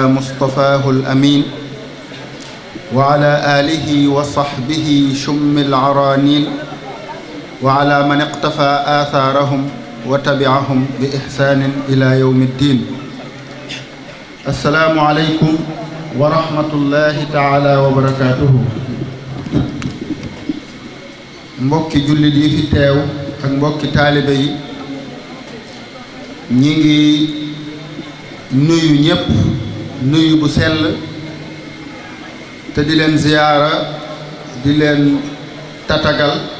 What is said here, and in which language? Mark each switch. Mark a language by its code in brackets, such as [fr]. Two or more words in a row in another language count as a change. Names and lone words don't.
[ar] مصطفاه الأمين وعلى آله وصحبه شم العرانين وعلى من اقتفى آثارهم وتبعهم بإحسان إلى يوم الدين السلام عليكم ورحمة الله تعالى وبركاته [wo] mbokki jullit yi fi teew ak mbokki taalibe yi ñi ngi nuyu ñépp nuyu bu sell te di leen ziyaara di leen tatagal